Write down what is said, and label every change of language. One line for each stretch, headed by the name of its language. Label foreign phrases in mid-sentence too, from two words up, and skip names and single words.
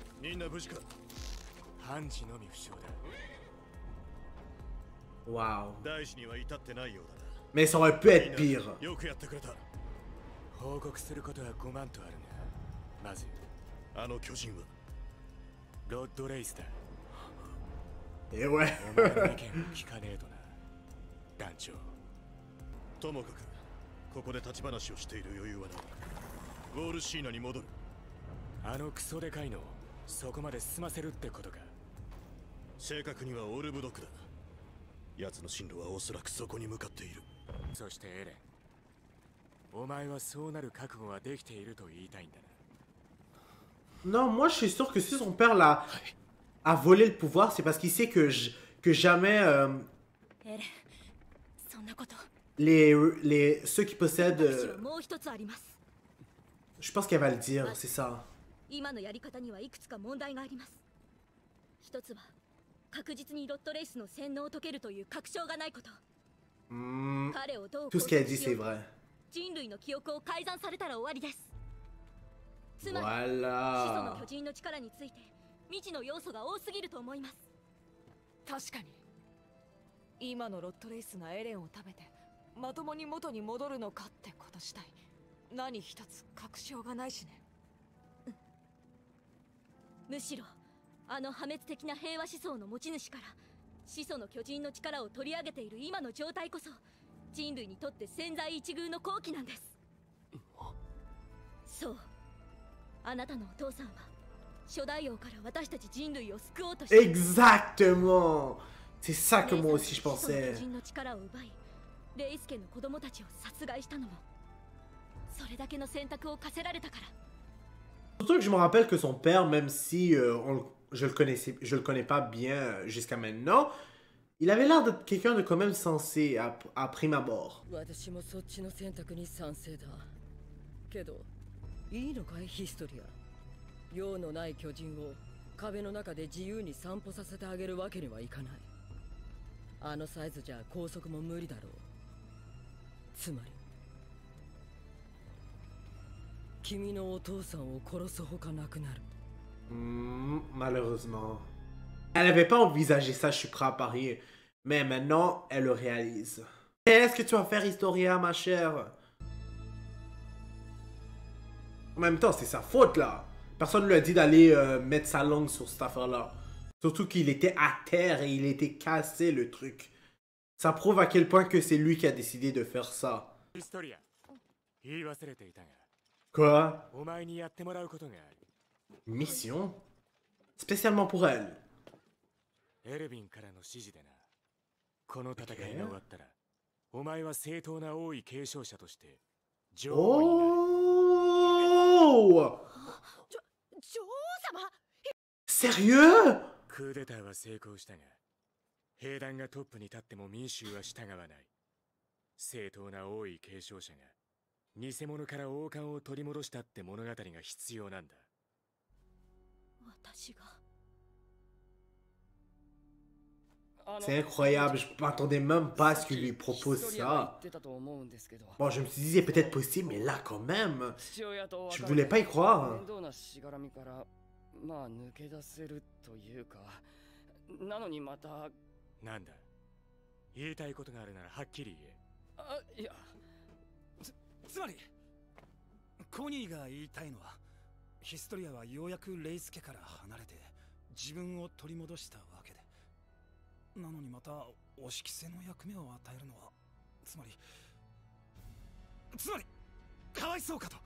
French: Wow. Mais ça aurait pu être pire. Et ouais.
Japanese: ともかくここで立ち話をしている余裕はない。ウォールシーナに戻る。あのクソでかいのそこまで進ませるってことか。正確にはオルブドクだ。奴の進路はおそらくそこに向かっている。そしてエレン、お前はそうなる覚悟はできていると言いたいんだな。
French: Non, moi je suis sûr que si son père a volé le pouvoir, c'est parce qu'il sait que jamais ceux qui possèdent...
Japanese: むしろもう一つあります。
French: je pense qu'elle va le dire, c'est ça.
Japanese: 今のやり方にはいくつか問題があります。一つは確実にロットレイスの洗脳を解けるという確証がないこと。彼をどう
French: Tout ce qu'elle dit, c'est vrai.
Japanese: 人類の記憶を改ざんされたら終わりです。つまり、始祖の
French: Voilà.
Japanese: 巨人の力について未知の要素が多すぎると思います。確かに今のロットレイスがエレンを食べてまともに元に戻るのかってこと自体何一つ確証がないしね。むしろあの破滅的な平和思想の持ち主から始祖の巨人の力を取り上げている今の状態こそ人類にとって千載一遇の好機なんです。そう、あなたのお父さんは初代王から私たち人類を救おうとして
French: Exactement. C'est ça que moi aussi je
Japanese: 始祖の
French: pensais.
Japanese: 巨人の力を奪いレイス家の子供たちを殺害したのもそれだけの選択を課せられたから。
French: Surtout que je me rappelle que son père, même si je le connais pas bien jusqu'à maintenant, il avait l'air d'être quelqu'un de quand même sensé à prime abord.
Japanese: 私もそっちの選択に賛成だ。けどいいのかいヒストリア。用のない巨人を壁の中で自由に散歩させてあげるわけにはいかない。あのサイズじゃ拘束も無理だろう。つまり君のお父さんを殺すほかなくなる。
French: Malheureusement. Elle avait pas envisagé ça, je suis prêt à parier. Mais maintenant, elle le réalise. Qu'est-ce que tu vas faire, Historia, ma chère? En même temps, c'est sa faute, là. Personne ne lui a dit d'aller mettre sa langue sur cette affaire-là. Surtout qu'il était à terre et il était cassé, le truc. Ça prouve à quel point que c'est lui qui a décidé de faire ça.
Japanese: Historia. 言い忘れていたが
French: Quoi?
Japanese: お前にやってもらうことがある。
French: Mission? Spécialement pour elle.
Japanese: エルヴィンからの指示でな。この戦いが終わったら、お前は正当な王位継承者として女王になる。
French: Oh!
Japanese: 女王様
French: Sérieux?
Japanese: クーデターは成功したが、兵団がトップに立っても民衆は従わない。正当な王位継承者が偽物から王冠を取り戻したって物語が必要なんだ。私が
French: C'est incroyable, je m'attendais même pas à ce qu'il lui propose ça. Bon, je me suis dit, c'est peut-être possible, mais là, quand même, je voulais pas y croire.
Japanese: まあ抜け出せるというか、なのにまたなんだ。言いたいことがあるならはっきり言え。あ、いや、つまりコニーが言いたいのは、ヒストリアはようやくレイス家から離れて自分を取り戻したわけで、なのにまたお仕着せの役目を与えるのは、つまりかわいそうかと。